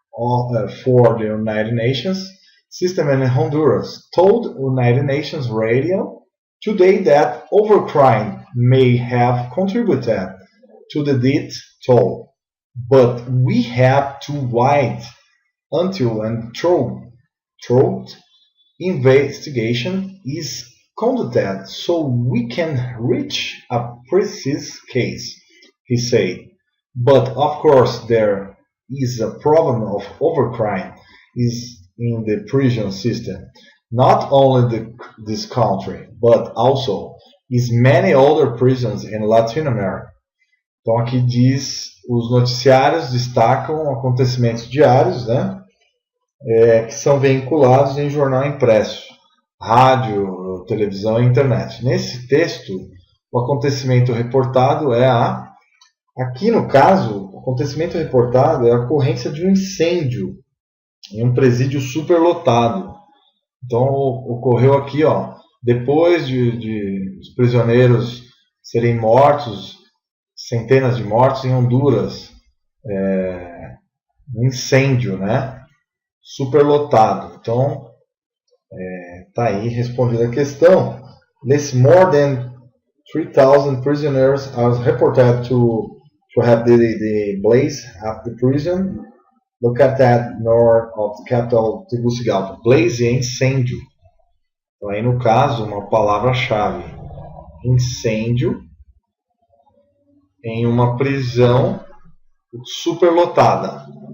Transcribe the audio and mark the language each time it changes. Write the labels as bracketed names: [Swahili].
[English] for the United Nations system in Honduras told United Nations Radio today that overcrowding may have contributed to the death toll, but we have to wait until and through investigation is conducted so we can reach a precise case, he said. But of course there is a problem of overcrowding is in the prison system, not only this country, but also is many other prisons in Latin America. [Portuguese] Então aqui diz, os noticiários destacam acontecimentos diários, né, que são veiculados em jornal impresso, rádio, televisão e internet. Nesse texto, o acontecimento reportado é aqui no caso, o acontecimento reportado é a ocorrência de um incêndio em um presídio superlotado. Então ocorreu aqui, depois de os prisioneiros serem mortos, centenas de mortos em Honduras, um incêndio, né, superlotado. Então está aí respondida a questão. [English] More than 3,000 prisoners are reported to have the blaze at the prison located north of the capital Tegucigalpa. [Portuguese] Blaze é incêndio. Então aí no caso uma palavra-chave: incêndio em uma prisão superlotada.